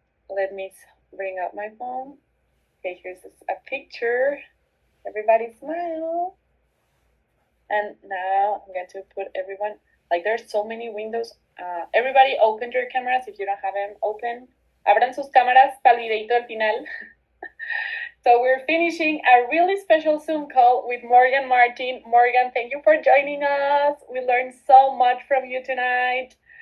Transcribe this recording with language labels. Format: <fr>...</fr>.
<en>Let me bring up my phone. Okay, here's a picture. Everybody smile. And now I'm going to put everyone, like, there's so many windows. Everybody open your cameras if you don't have them open.</en> <es>Abran sus cámaras para el videito al final.</es> <en>So we're finishing a really special Zoom call with Morgan Martin. Morgan, thank you for joining us. We learned so much from you tonight.</en>